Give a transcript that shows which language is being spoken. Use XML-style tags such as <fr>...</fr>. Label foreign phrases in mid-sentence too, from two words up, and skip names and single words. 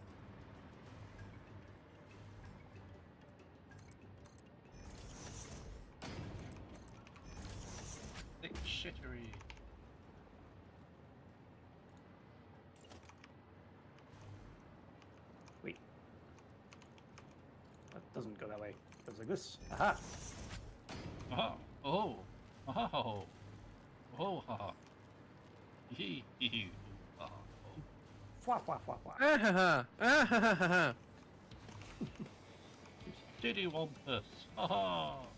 <en>Thick shittery. Wait. That doesn't go that way. It goes like this. Aha! Oh, oh, oh, oh, ha, ha. Hee, hee, hee. Oh, Fwa, fwa, fwa, fwa. Ah, ah, ha, ha, ha. Diddy Wampus. Ha ha.</en>